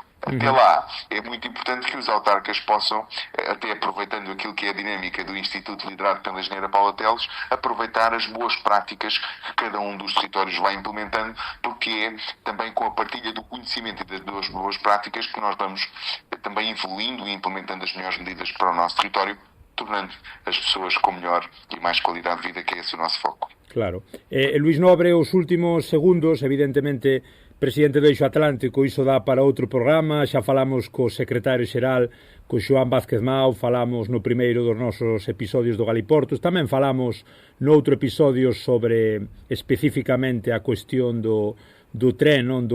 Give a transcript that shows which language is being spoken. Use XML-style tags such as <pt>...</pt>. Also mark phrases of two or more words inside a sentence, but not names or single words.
<pt>Até lá, é muito importante que os autarcas possam, até aproveitando aquilo que é a dinâmica do Instituto liderado pela engenheira Paula Teles, aproveitar as boas práticas que cada um dos territórios vai implementando, porque é também com a partilha do conhecimento e das boas práticas que nós vamos também evoluindo e implementando as melhores medidas para o nosso território, tornando as pessoas com melhor e máis qualidade de vida, que é esse o noso foco.</pt> <gl>Claro. Luís Nobre, os últimos segundos, evidentemente, presidente do Eixo Atlántico, iso dá para outro programa, xa falamos co secretario xeral, co Xoán Vázquez Mao, falamos no primeiro dos nosos episodios do Galiportos, tamén falamos no outro episodio sobre especificamente a cuestión do tren, non?</gl>